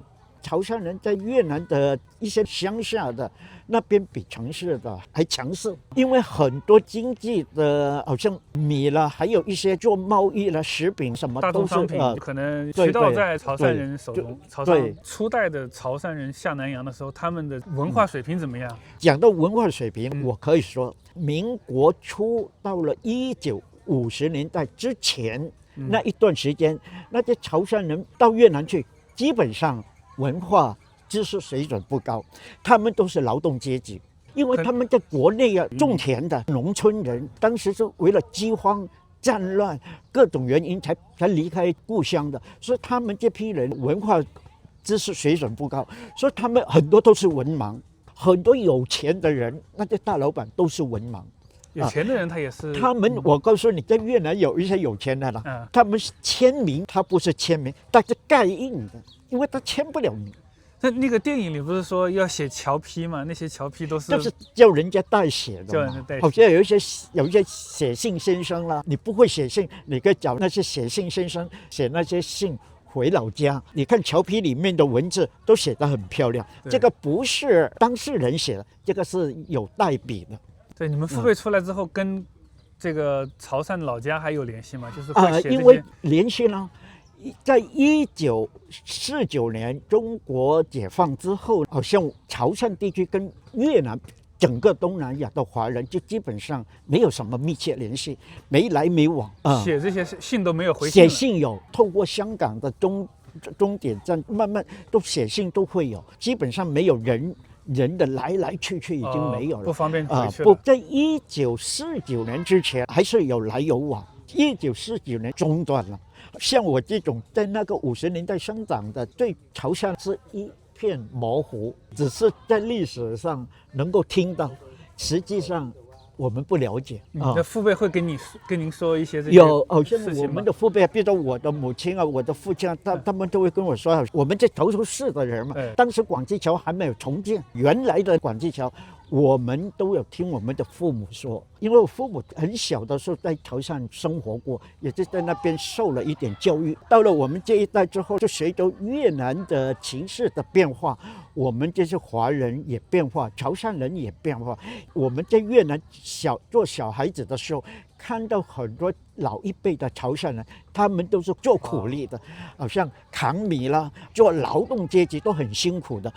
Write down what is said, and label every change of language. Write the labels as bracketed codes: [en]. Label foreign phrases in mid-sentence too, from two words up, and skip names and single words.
[zh] 潮汕人在越南的一些鄉下的那邊比城市的還強勢，因為很多經濟的，好像米了，還有一些做貿易了、食品什麼都是大宗商品，可能渠道在潮汕人手中。潮汕初代的潮汕人下南洋的時候，他們的文化水平怎麼樣？講到文化水平，我可以說，民國初到了1950年代之前那一段時間，那些潮汕人到越南去，基本上文化知識水準不高，他們都是勞動階級，因為他們在國內種田的農村人，當時是為了饑荒、戰亂各種原因才離開故鄉的，所以他們這批人文化知識水準不高，所以他們很多都是文盲，很多有錢的人，那些大老闆都是文盲。有錢的人他也是，他們我告訴你，在越南有一些有錢的了，他們是簽名，他不是簽名，他是蓋印的，因為他簽不了名。那個電影裡不是說要寫僑批嗎？那些僑批都是就是叫人家代寫的嘛，好像有一些寫信先生啦，你不會寫信，你可以找那些寫信先生寫那些信回老家。你看僑批裡面的文字都寫得很漂亮，這個不是當事人寫的，這個是有代筆的。對，你們父輩出來之後，跟這個潮汕老家還有聯繫嗎？就是會寫這些因為聯繫呢，在1949年中國解放之後，好像潮汕地區跟越南整個東南亞的華人就基本上沒有什麼密切聯繫，沒來沒往。寫這些信都沒有回信。寫信有，透過香港的終點站，慢慢都寫信都會有，基本上沒有人的來去已經沒有了，不方便回去了。不，在1949年之前還是有來有往，1949年中斷了。像我這種在那個50年代生長的，對潮汕是一片模糊，只是在歷史上能夠聽到，實際上我們不了解。你的父輩會跟您說一些這些有，好像我們的父輩，比如說我的母親啊，我的父親啊，他們都會跟我說，我們這頭頭市的人嘛，當時廣濟橋還沒有重建，原來的廣濟橋，我們都有聽我們的父母說，因為我父母很小的時候在潮汕生活過，也是在那邊受了一點教育。到了我們這一代之後，就隨着越南的情勢的變化，我們這些華人也變化，潮汕人也變化。我們在越南做小孩子的時候，看到很多老一輩的潮汕人，他們都是做苦力的，好像扛米啦，做勞動階級都很辛苦的。